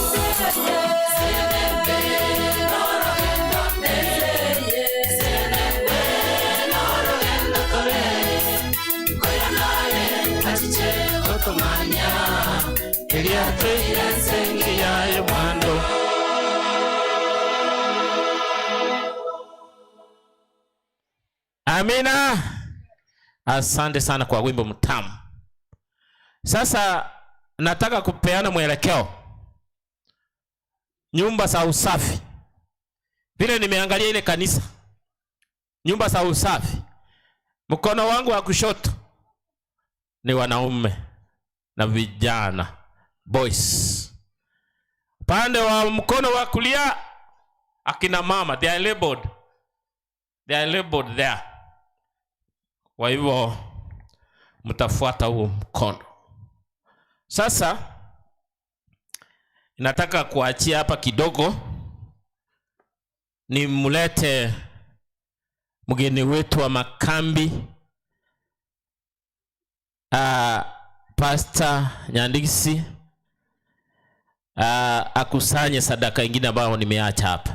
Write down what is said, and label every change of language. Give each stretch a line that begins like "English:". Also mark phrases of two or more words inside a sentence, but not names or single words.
Swahili: Achichewa kamanya eliato iresengi yayo mwando. Amina. Asante sana kwa wimbo mtamu. Sasa nataka kupeana mwelekeo. Nyumba za usafi. Vile nimeangalia ile kanisa. Nyumba za usafi. Mkono wangu wa kushoto ni wanaume na vijana, boys. Pande wa mkono wa kulia akina mama,
English: they are labeled. They are labeled there.
Swahili: Kwa hivyo mtafuata huo mkono. Sasa nataka kuachia hapa kidogo ni mulete mgeni wetu wa makambi Pastor Nyandiksi akusanye sadaka ingine ambayo nimeacha hapa.